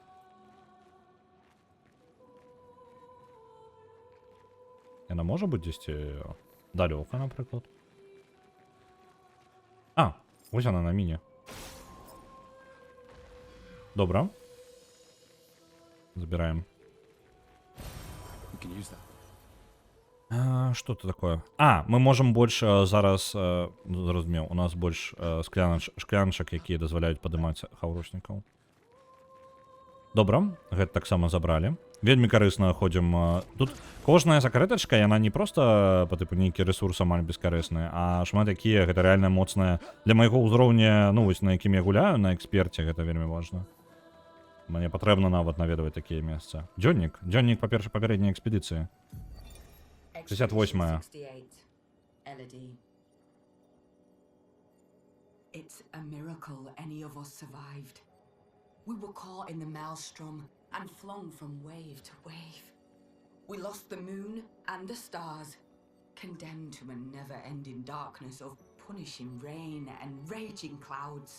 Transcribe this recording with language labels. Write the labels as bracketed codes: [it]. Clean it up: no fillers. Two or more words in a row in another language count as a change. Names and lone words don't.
[be] Яна можа быць дзесьці далёка, напрыклад. А, вось яна на міне. Добра. Забираем. [en] We can use that. [ru] Что это такое? Мы можем [be] больш зараз зразумеў, у нас больш шкляначак, якія дазваляюць падымаць хаўрушнікаў. Добра, гэта таксама забралі. Вельмі карысна ходзім. Тут кожная сакрэтачка, яна не проста па тыпу нейкі рэсурс амаль бескарысны, а шмат якія гэта рэальна моцная для майго ўзроўня, ну вось на якім я гуляю на эксперце, гэта вельмі важна. Мне патрэбна нават наведваць такія месцы. Дзённік па-перша папярэдняй экспедыцыі. 68-я. Elodie. [en] It's a miracle any of us survived. We were caught in the maelstrom and flung from wave to wave. We lost the moon and the stars, condemned to a never-ending darkness of punishing rain and raging clouds.